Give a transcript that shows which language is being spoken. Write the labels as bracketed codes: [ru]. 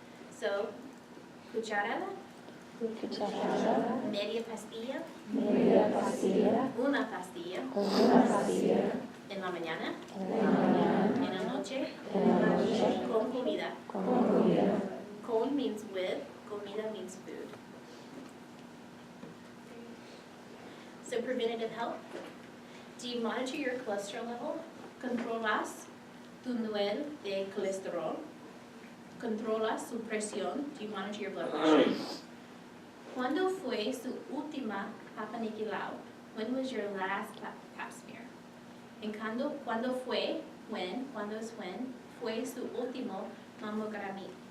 [es] So, cucharada, media pastilla, una pastilla, en la mañana, en la noche, con comida. [en] Con means with, comida means food. So preventative health. Do you monitor your cholesterol level? [es] Controlas tu nivel de colesterol. Controlas su presión. [en] Do you monitor your blood pressure? [es] ¿Cuándo fue su última Papa Nicolau? [en] When was your last pap smear? [es] And ¿cuándo fue? [en] When? [es] ¿Cuándo es when? Fue su último mamograma.